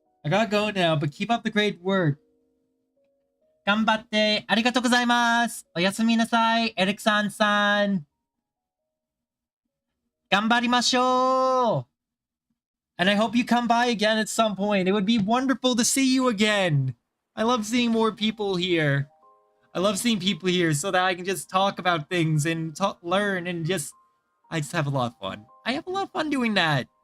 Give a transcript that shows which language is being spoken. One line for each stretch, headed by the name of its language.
English: I gotta go now, but keep up the great work.
Japanese: 頑張って、ありがとうございます。おやすみなさい、エレクサンさん。頑張りましょう。
English: And I hope you come by again at some point. It would be wonderful to see you again. I love seeing more people here. I love seeing people here so that I can just talk about things and learn and just... I just have a lot of fun. I have a lot of fun doing that.